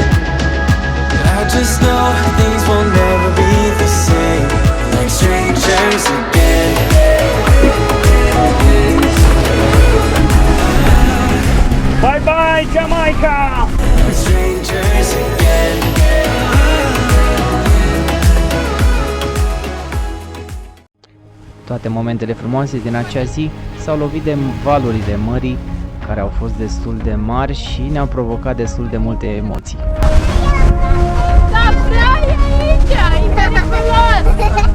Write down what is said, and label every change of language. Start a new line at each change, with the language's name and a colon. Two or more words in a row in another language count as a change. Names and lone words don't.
English: I just know things will never be the same. We're like strangers again. Bye bye, Jamaica! Strangers again.
Romanian: Toate momentele frumoase din acea zi s-au lovit de valurile mării, care au fost destul de mari și ne-au provocat destul de multe emoții. Da, prea e aici, e periculos!